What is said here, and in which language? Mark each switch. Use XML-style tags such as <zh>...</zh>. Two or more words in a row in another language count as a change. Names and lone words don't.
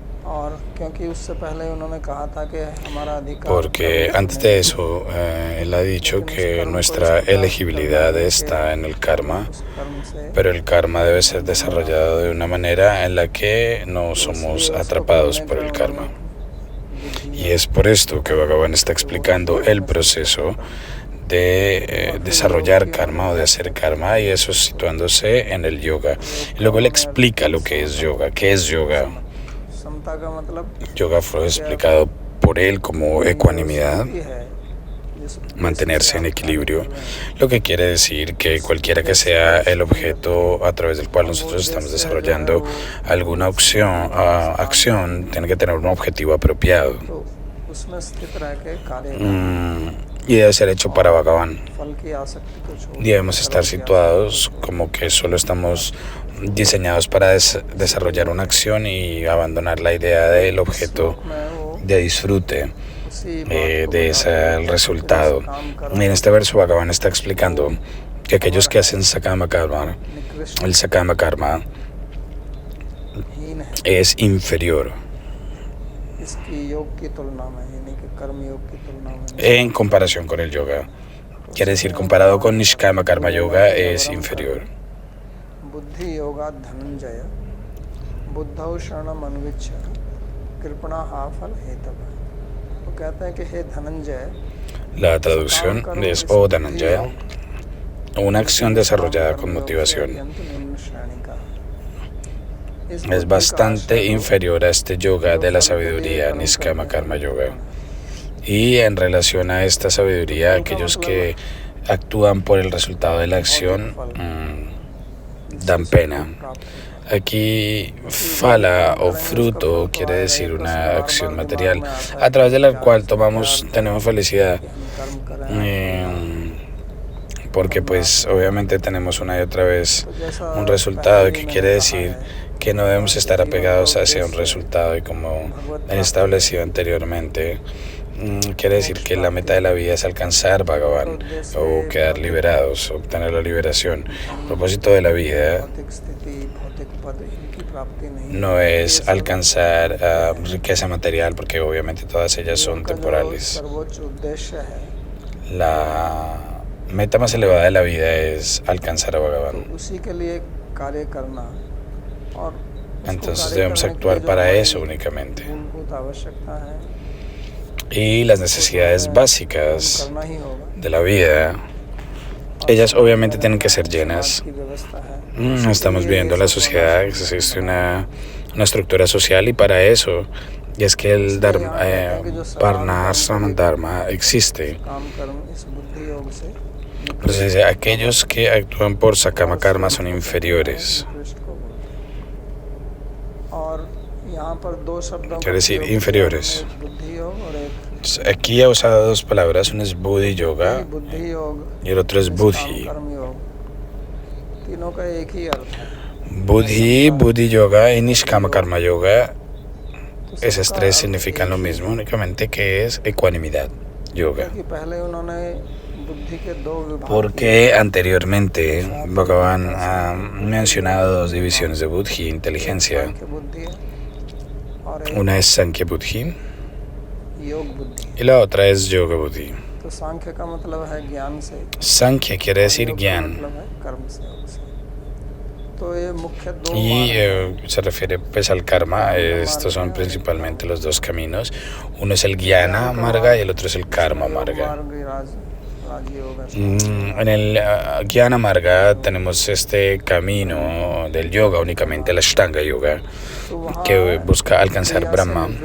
<hi>और क्योंकि उससे पहले उन्होंने कहा था कि हमारा अधिकार</hi> <es>Porque antes de eso, él ha dicho que nuestra elegibilidad está en el karma,</es> <hi>उस कर्म से</hi> <es>pero el karma debe ser desarrollado de una manera en la que no somos atrapados por el karma. Y es por esto que Bhagavan está explicando el proceso de desarrollar karma o de hacer karma, y eso situándose en el yoga. Y luego él explica lo que es yoga. ¿Qué es yoga?</es> <hi>समता का मतलब</hi> <es>Yoga fue explicado por él como ecuanimidad,</es> <hi>ही है</hi> <es>mantenerse en equilibrio, lo que quiere decir que cualquiera que sea el objeto a través del cual nosotros estamos desarrollando alguna acción tiene que tener un objetivo apropiado</es> <hi>तो उसमें स्थित रह के कार्य</hi> <es>y debe ser hecho para Bhagavan.</es> <hi>फल की आसक्ति को छोड़</hi> <es>Debemos estar situados como que solo estamos diseñados para desarrollar una acción y abandonar la idea del objeto</es> <hi>में वो</hi> <es>de disfrute</es> <hi>उसी</hi> <es>de ese resultado. Y en este verso Bhagavan está explicando que aquellos que hacen</es> <sa>sakama karma,</sa> <hi>निकृष्ट</hi> <es>el</es> <sa>sakama karma</sa> <hi>हीन है</hi> <es>es inferior</es> <hi>इसकी योग की तुलना में, यानी कि कर्म योग की तुलना में</hi> <es>en comparación con el yoga. Quiere decir, comparado con</es> <sa>Nishkama Karma Yoga,</sa> <es>es inferior.</es> <sa>बुद्धि योगा धनंजय बुद्धौ शरणम अन्विच्छ कृपणा हा फल हेतव।</sa> <hi>वो कहते हैं कि हे धनंजय,</hi> <es>La traducción es O Dhananjaya, una acción desarrollada con motivación.</es> <hi>अत्यंत निम्न श्रेणी का इस</hi> <es>Es</es> <hi>बुद्धि का</hi> <es>bastante</es> <hi>आश्रय लो,</hi> <es>inferior a este yoga de la sabiduría,</es> <sa>Nishkama Karma Yoga.</sa> <es>Y en relación a esta sabiduría, aquellos que actúan por el resultado de la acción dan pena. Aquí phala o fruto quiere decir una acción material a través de la cual tenemos felicidad,</es> <hi>कि हम कर्म करें</hi> <es>porque pues obviamente tenemos una y otra vez un resultado, que quiere decir que no debemos estar apegados hacia un resultado, y como he establecido anteriormente, quiere decir que la meta de la vida es alcanzar Bhagavan o quedar liberados, obtener la liberación. El propósito de la vida</es> <hi>भौतिक स्थिति भौतिक पद इनकी प्राप्ति नहीं</hi> <es>no es alcanzar riqueza material, porque obviamente todas ellas son temporales.</es> <hi>सर्वोच्च उद्देश्य है,</hi> <es>La meta más elevada de la vida es alcanzar a Bhagavan.</es> <hi>उसी के लिए कार्य करना और उसको</hi> <es>Entonces</es> <hi>कार्य</hi> <es>debemos</es> <hi>करने के</hi> <es>actuar</es> <hi>लिए जो</hi> <es>para</es> <hi>हमारी</hi> <es>eso únicamente.</es> <hi>मूलभूत आवश्यकता है</hi> <es>Y las necesidades básicas</es> <hi>करना ही होगा।</hi> <es>de la vida, ellas obviamente tienen que ser llenas.</es> <hi>की व्यवस्था है,</hi> <es>Estamos viendo la sociedad, existe una estructura social, y para eso, y es que el dharma,</es> <sa>Varnashram Dharma</sa> <es>existe.</es> <hi>काम कर्म इस बुद्धि योग से</hi> <es>Entonces aquellos que actúan por</es> <sa>Sakama Karma</sa> <es>son inferiores.</es> <hi>निकृष्ट को बोलते हैं। और यहाँ पर दो शब्दों</hi> <es>Quiere decir inferiores.</es> <hi>एक बुद्धि योग और एक</hi> <es>Aquí ha usado dos palabras, uno es</es> <sa>Buddhi Yoga</sa> <hi>बुद्धि योग</hi> <es>y el otro es Buddhi.</es> <hi>कर्म योग, तीनों का एक ही अर्थ है।</hi> <sa>Buddhi Yoga</sa> <es>y</es> <sa>Nishkama Karma Yoga,</sa> <es>esas tres significan lo mismo, únicamente que es ecuanimidad yoga.</es> <hi>कि पहले उन्होंने बुद्धि के दो विभाग</hi> <es>Porque anteriormente Bhagavan ha mencionado dos divisiones de Buddhi, inteligencia.</es> <hi>के बुद्धि और एक</hi> <es>Una es</es> <sa>Sankhya Buddhi</sa> <hi>योग बुद्धि।</hi> <es>y la otra es</es> <sa>Yoga Buddhi.</sa> <hi>तो सांख्य का मतलब है ज्ञान से,</hi> <es>Sankhya quiere decir</es> <hi>योग का</hi> <es>Gyan,</es> <hi>मतलब है कर्म से, योग से। तो ये मुख्य दो</hi> <es>y se refiere pues al karma. Estos son principalmente los dos caminos. Uno es el</es> <sa>Jnana Marga</sa> <es>y el otro es el</es> <sa>Karma Marga.</sa> <es>En el</es> <sa>Jnana Marga</sa> <es>tenemos este camino del yoga, únicamente el</es> <sa>Ashtanga Yoga,</sa> <es>que busca alcanzar Brahma.</es>